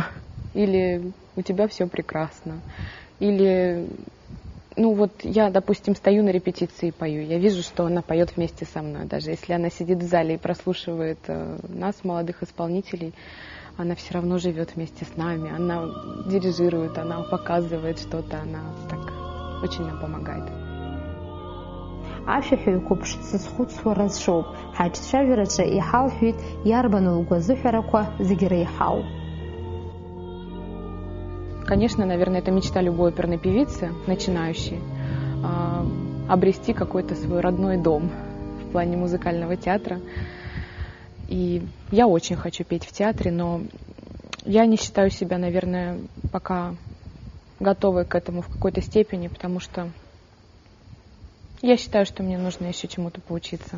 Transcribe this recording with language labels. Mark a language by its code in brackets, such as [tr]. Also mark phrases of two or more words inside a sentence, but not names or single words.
[ru] Или у тебя все прекрасно. Или, я, допустим, стою на репетиции и пою. Я вижу, что она поет вместе со мной. Даже если она сидит в зале и прослушивает нас, молодых исполнителей, она все равно живет вместе с нами. Она дирижирует, она показывает что-то, она так очень нам помогает. [ab] Ашәаҳәаҩқәа ԥшӡа разшоуп. Ҳаҿцәажәараҿы иҳалҳәеит иарбану лгәазыҳәарақәа зегьы реиҳау. [ru] Конечно, наверное, это мечта любой оперной певицы, начинающей, обрести какой-то свой родной дом в плане музыкального театра. И я очень хочу петь в театре, но я не считаю себя, наверное, пока готовой к этому в какой-то степени, потому что я считаю, что мне нужно еще чему-то поучиться.